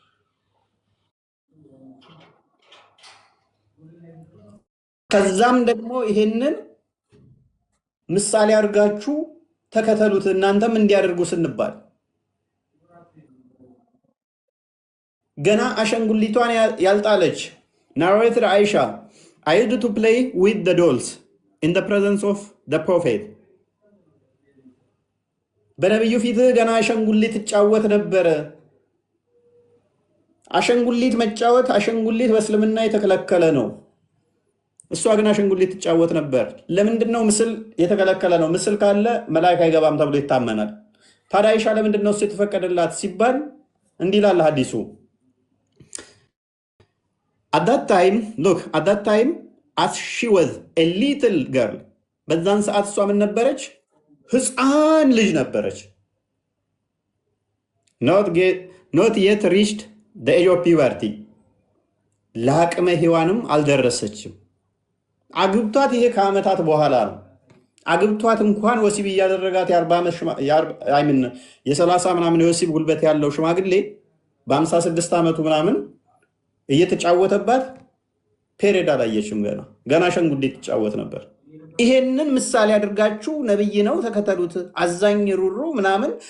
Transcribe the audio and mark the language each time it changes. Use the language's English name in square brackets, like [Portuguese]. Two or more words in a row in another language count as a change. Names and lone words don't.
[Amharic] ከዛም ደግሞ ይሄንን ምሳሌ አድርጋችሁ ተከተሉት እናንተም እንዲያደርጉ ስንባል ገና አሸንጉሊቷን ያልጣለች ናሬተር አይሻ [English] I used to play with the dolls in the presence of the prophet [Amharic] በነብዩ ፊት ገና አሸንጉሊት ትጫወት ነበረ። አሸንጉሊት መጫወት አሸንጉሊት በእስልምና የተከለከለ ነው። እሷ ግን አሸንጉሊት ትጫወት ነበር። ለምንድነው ምስል የተከለከለ ነው? ምስል ካለ መላእክት አይገባም ተብሎ ይታመናል። ታዲያ አይሻ ለምንድነው እሱ የተፈቀደላት ሲባል እንዲህ ይላል ሐዲሱ [English] At that time, as she was a little girl, [Amharic] በዛን ሰዓት እሷ ምን ነበረች? ህፃን ልጅ ነበረች። [English] Not yet reached the age of puberty. [Amharic] ለአቅመ ሔዋንም አልደረሰችም። አግብቷት ይሄ ከዓመታት በኋላ ነው። አግብቷት እንኳን ወሲብ እያደረጋት የ30 ምናምን የወሲብ ጉልበት ያለው ሽማግሌ በ56 ዓመቱ ምናምን እየተጫወተባት ፔሬድ አላየችም። ገና አሸንጉሊት ትጫወት ነበር። ይሄንን ምሳሌ አድርጋችሁ ነብይ ነው ተከተሉት፣ አዛኝ ሩሩ ምናምን